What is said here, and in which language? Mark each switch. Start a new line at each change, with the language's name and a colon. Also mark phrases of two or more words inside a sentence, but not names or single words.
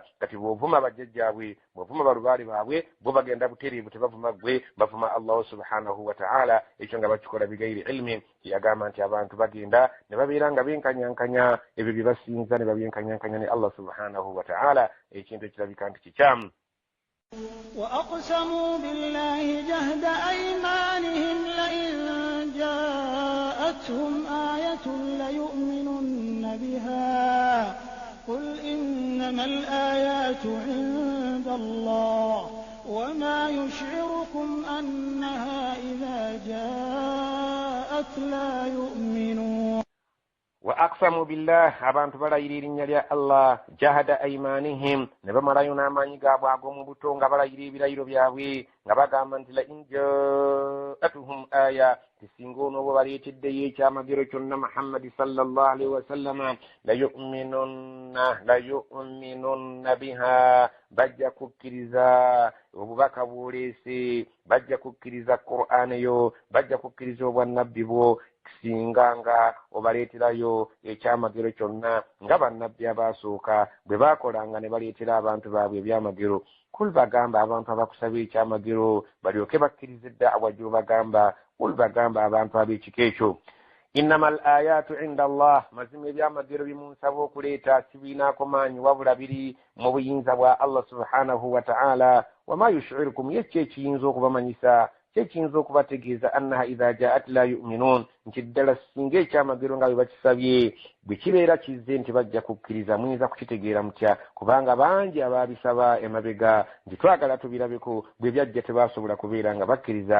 Ganda: Kati bw'ovuma bajjajjaabwe, bw'ovuma balubaale baabwe, bo bagenda butereevu, tebavuma gwe, bavuma
Arabic: الله سبحانه وتعالى.
Ganda: Ekyo nga bakikola
Arabic: بغير علم.
Ganda: Yagamba nti abantu bagenda ne babeera nga benkanyankanya ebyo bye basinza, ne babyenkanyankanya ne
Arabic: الله سبحانه وتعالى,
Ganda: ekintu ekirabika nti kikyamu.
Arabic: وأقسموا بالله جهد أيمانهم لئن جاءتهم آية ليؤمنن بها قل إنما الآيات عند الله وما يشعركم أنها إذا جاءت لا يؤمنون. وأقسموا بالله,
Ganda: abantu balayira erinnya lya Allah
Arabic: جهد أيمانهم,
Ganda: ne bamalayo n'amaanyi gaabwe ag'omu buto nga balayira ebirayiro byabwe nga bagamba nti
Arabic: لئن جاءتهم آية,
Ganda: tisinga onooba baleeteddeyo ekyamagero kyonna Muhammadi
Arabic: صلى الله عليه وسلم لا يؤمنن بها,
Ganda: bajja kukkiriza obubaka bw'oleese, bajja kukkiriza Qur'an yo, bajja kukkiriza obwannabbi bwo singa nga obaleeterayo ekyamagero kyonna nga bannabbi abaasooka bwe baakolanga ne baleetera abantu baabwe ebyamagero. Kul bagamba abantu abakusaba ekyamagero balyoke bakkiriza eddawa gy'obagamba, kul bagamba abantu ab'ekika ekyo
Arabic: إنما الآيات عند الله,
Ganda: mazima ebyamagero bimunsaba okuleeta sibiinaako maanyi wabula biri mu buyinza bwa
Arabic: الله سبحانه وتعالى. وما يشعركم,
Ganda: yekyo ekiyinza okubamanyisa kyekiyinza okubategeeza
Arabic: أنها إذا جاءت لا يؤمنون
Ganda: nti ddala singa ekyamagero nga bwe bakisabye bwe kibeera kizze nti bajja kukkiriza muyinza kukitegeera mutya kubanga bangi abaabisaba emabega nti twagala tubirabeko bwe byajja tebasobola kubeera nga bakkiriza.